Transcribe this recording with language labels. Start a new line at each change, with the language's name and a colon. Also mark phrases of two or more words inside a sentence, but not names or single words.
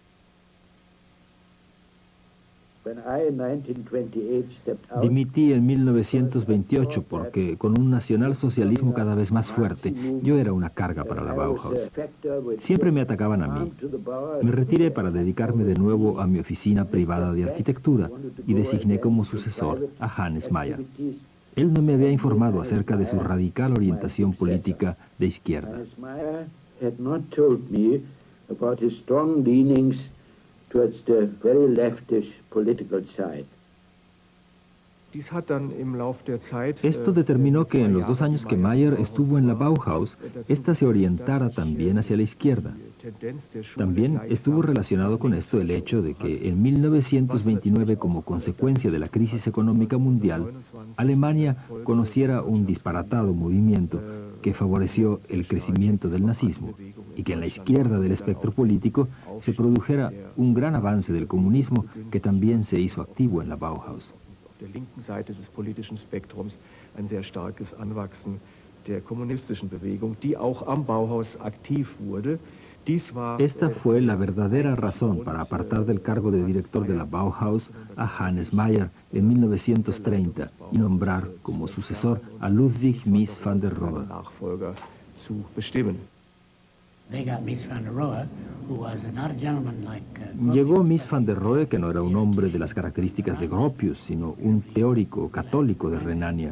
Spanish: Dimití en 1928 porque, con un nacionalsocialismo cada vez más fuerte, yo era una carga para la Bauhaus. Siempre me atacaban a mí. Me retiré para dedicarme de nuevo a mi oficina privada de arquitectura y designé como sucesor a Hannes Mayer. Él no me había informado acerca de su radical orientación política de izquierda.
English: Towards the very leftist political side.
Spanish: Esto determinó que en los 2 años que Mayer estuvo en la Bauhaus, ésta se orientara también hacia la izquierda. También estuvo relacionado con esto el hecho de que en 1929, como consecuencia de la crisis económica mundial, Alemania conociera un disparatado movimiento que favoreció el crecimiento del nazismo y que en la izquierda del espectro político se produjera un gran avance del comunismo que también se hizo activo en la Bauhaus.
German: Der linken Seite des politischen Spektrums ein sehr starkes Anwachsen der kommunistischen Bewegung, die auch am Bauhaus aktiv wurde.
Spanish: Esta fue la verdadera razón para apartar del cargo de director de la Bauhaus a Hannes Mayer en 1930 y nombrar como sucesor a Ludwig Mies van der Rohe. Llegó Mies van der Rohe, que no era un hombre de las características de Gropius, sino un teórico católico de Renania.